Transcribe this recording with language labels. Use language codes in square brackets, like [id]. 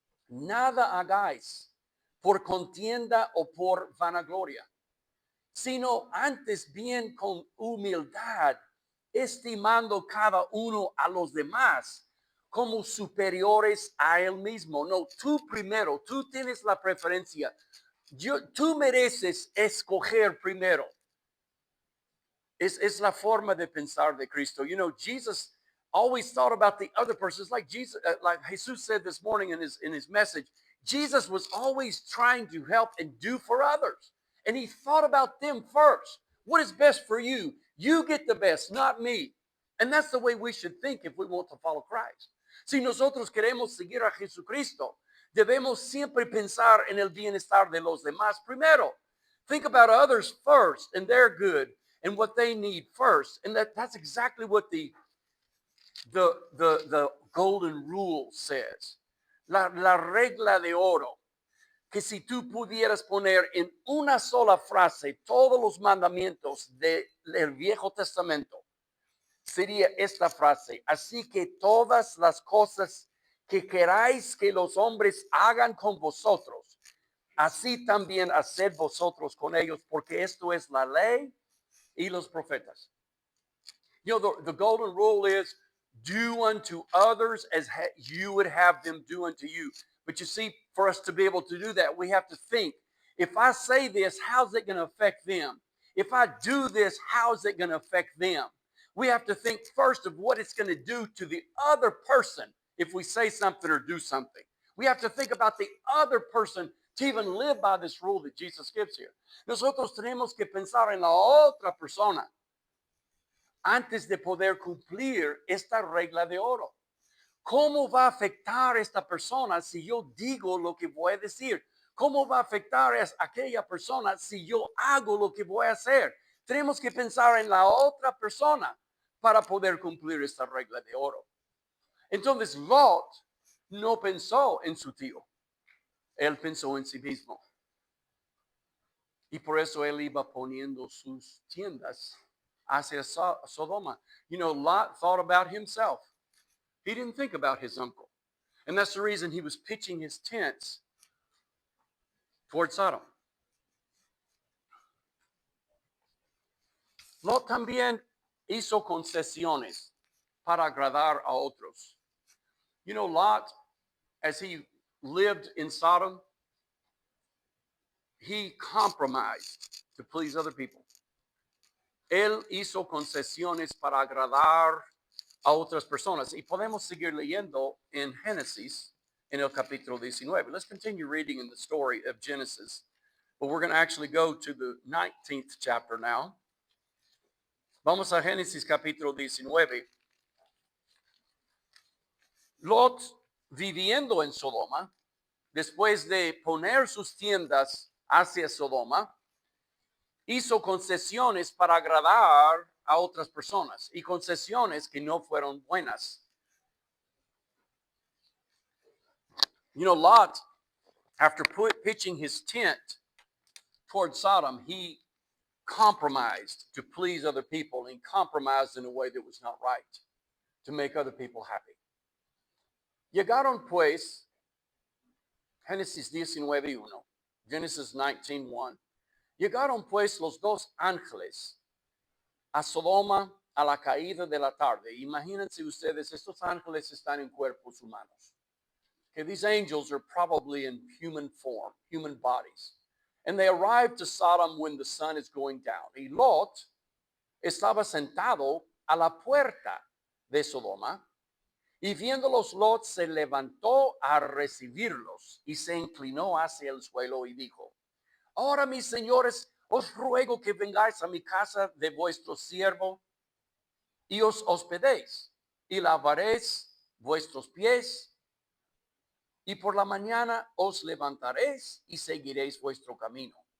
[es] Nada hagáis por contienda o por vanagloria, sino antes bien con humildad, estimando cada uno a los demás como superiores a él mismo. No, tú primero, tú tienes la preferencia. Tú mereces escoger primero. Es la forma de pensar de Cristo. [en] You know, Jesus always thought about the other persons, like Jesus said this morning in his message. Jesus was always trying to help and do for others. And he thought about them first. What is best for you? You get the best, not me. And that's the way we should think if we want to follow Christ. [es] Si nosotros queremos seguir a Jesucristo, debemos siempre pensar en el bienestar de los demás primero. [en] Think about others first and their good and what they need first. And that's exactly what the the golden rule says, [es] la regla de oro, que si tú pudieras poner en una sola frase todos los mandamientos del Viejo Testamento, sería esta frase: así que todas las cosas que queráis que los hombres hagan con vosotros, así también haced vosotros con ellos, porque esto es la ley y los profetas. [en] You know, the golden rule is do unto others as you would have them do unto you. But you see, for us to be able to do that, we have to think, if I say this, how's it going to affect them? If I do this, how's it going to affect them? We have to think first of what it's going to do to the other person if we say something or do something. We have to think about the other person to even live by this rule that Jesus gives here. [es] Nosotros tenemos que pensar en la otra persona antes de poder cumplir esta regla de oro. ¿Cómo va a afectar a esta persona si yo digo lo que voy a decir? ¿Cómo va a afectar a aquella persona si yo hago lo que voy a hacer? Tenemos que pensar en la otra persona para poder cumplir esta regla de oro. Entonces Lot no pensó en su tío, él pensó en sí mismo. Y por eso él iba poniendo sus tiendas hacia Sodoma. [en] You know, Lot thought about himself. He didn't think about his uncle. And that's the reason he was pitching his tents toward Sodom. [es] Lot también hizo concesiones para agradar a otros. [en] You know, Lot, as he lived in Sodom, he compromised to please other people. [es] Él hizo concesiones para agradar a otras personas. Y podemos seguir leyendo en Génesis, en el capítulo 19. [en] Let's continue reading in the story of Genesis. But we're going to actually go to the 19th chapter now. [es] Vamos a Génesis capítulo 19. Lot, viviendo en Sodoma, después de poner sus tiendas hacia Sodoma, hizo concesiones para agradar a otras personas y concesiones que no fueron buenas. [en] You know, Lot, after pitching his tent toward Sodom, he compromised to please other people and compromised in a way that was not right to make other people happy. [es] Llegaron pues, Génesis 19:1, Genesis 19:1. Llegaron pues los dos ángeles a Sodoma a la caída de la tarde. Imagínense ustedes, estos ángeles están en cuerpos humanos. [en] Okay, these angels are probably in human form, human bodies. And they arrived to Sodom when the sun is going down. [es] Y Lot estaba sentado a la puerta de Sodoma. Y viéndolos, Lot se levantó a recibirlos y se inclinó hacia el suelo y dijo: ahora, mis señores, os ruego que vengáis a mi casa de vuestro siervo y os hospedéis y lavaréis vuestros pies, y por la mañana os levantaréis y seguiréis vuestro camino.